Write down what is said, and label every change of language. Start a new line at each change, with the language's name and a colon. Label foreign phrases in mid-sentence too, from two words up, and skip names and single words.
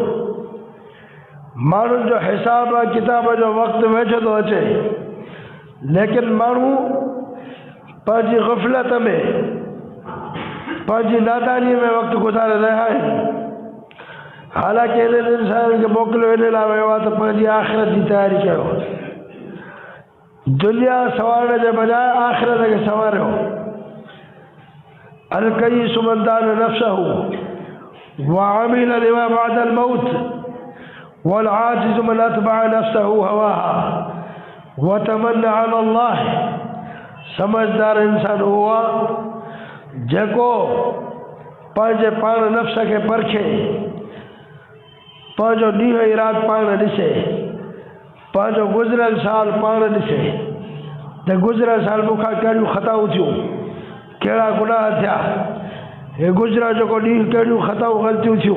Sindhi: माण्हुनि जो हिसाब किताब जो वक़्तु वेझो थो अचे, लेकिन माण्हू पंहिंजी ग़फ़लत में, पंहिंजी नादानीअ में वक़्तु गुज़ारे रहिया आहिनि। हालांकि इन्हनि इंसाननि खे मोकिलियो इन लाइ वियो आहे त पंहिंजी आख़िरत जी तयारी कयो। दुनिया संवारण जे बजाय आख़िरत खे संवारियो।
Arabic: الكيس من دان نفسه وعمل لما بعد الموت والعاجز من أتبع نفسه هواها وتمنى على الله.
Sindhi: समझदार इंसान उहो आहे जेको पंहिंजे पाण नफ़्स खे परखे, पंहिंजो ॾींहुं ई राति पाण ॾिसे, पंहिंजो गुज़िरियल साल पाण ॾिसे त गुज़िरियल साल मूंखां कहिड़ियूं ख़ताऊं थियूं, कहिड़ा गुनाह थिया, हे गुज़िरियो जेको ॾींहुं कहिड़ियूं ख़ताऊं ग़लतियूं थियूं।